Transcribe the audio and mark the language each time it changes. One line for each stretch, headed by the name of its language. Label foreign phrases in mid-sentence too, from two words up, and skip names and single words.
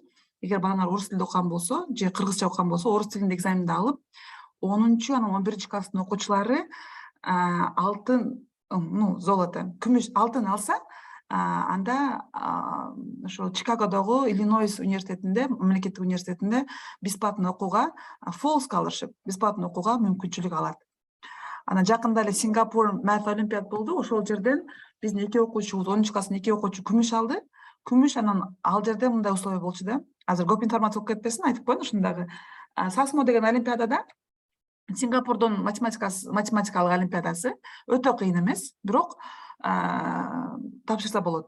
Kyrgyz: Эгер балаңар орус тилинде окуган болсо, же кыргызча окуган болсо, орус тилинде экзаменди алып, 10-чу, анан 11-чи класстын окуучулары алтын, золото, күмүш, алтын алса, анда ошо Чикагодогу Иллинойс университетинде, мамлекеттик университетинде бесплатно окууга,
English: full scholarship,
Kyrgyz: бесплатно окууга мүмкүнчүлүк алат. Анан жакында эле Сингапур
English: Math Olympiad
Kyrgyz: болду. Ошол жерден биздин 2 окуучубуз, 10-чу класстын 2 окуучу күмүш алды. Күмүш, анан ал жерде мындай условия болчу да. Азыр көп информация болуп кетпесин, айтып коеюн ушундагы. SASMO деген олимпиадада, Сингапурдун математикалык олимпиадасы өтө кыйын эмес, бирок тапшырса болот.